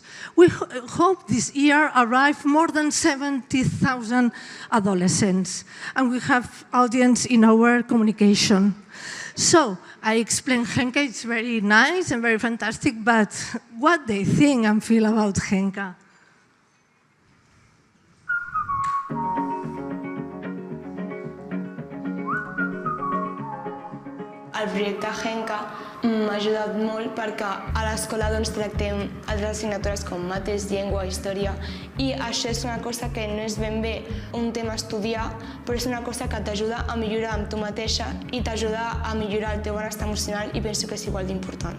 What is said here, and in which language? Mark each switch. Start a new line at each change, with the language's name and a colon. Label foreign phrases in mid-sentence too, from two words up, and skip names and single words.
English: We hope this year arrive more than 70,000 adolescents, and we have audience in our communication. So I explained Henka, it's very nice and very fantastic, but what they think and feel about Henka?
Catalan: El projecte Henka m'ha ajudat molt perquè a l'escola tractem altres assignatures com mates, llengua, història, i això és una cosa que no és ben bé un tema a estudiar, però és una cosa que t'ajuda a millorar amb tu mateixa i t'ajuda a millorar el teu benestar emocional i penso que és igual d'important.